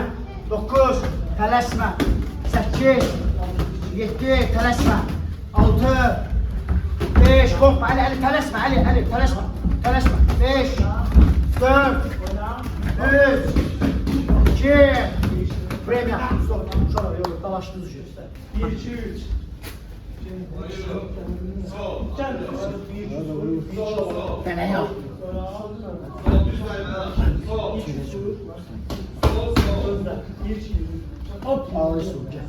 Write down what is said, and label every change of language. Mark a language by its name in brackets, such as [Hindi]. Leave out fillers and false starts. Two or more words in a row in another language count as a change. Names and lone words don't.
[Azerbaijani] 9. Tələsmə. 8. 7. Tələsmə. 6. 5. Qorxma. Əli. Tələsmə. Əli. Tələsmə. 5. 4. 3. [Russian] 2. Время. Stop. [Turkish] Şurada yok. Dalaştınız şu. 1, 2, 3. Sol. Böyle yok. Sol. Hop. Ağlıyorsun.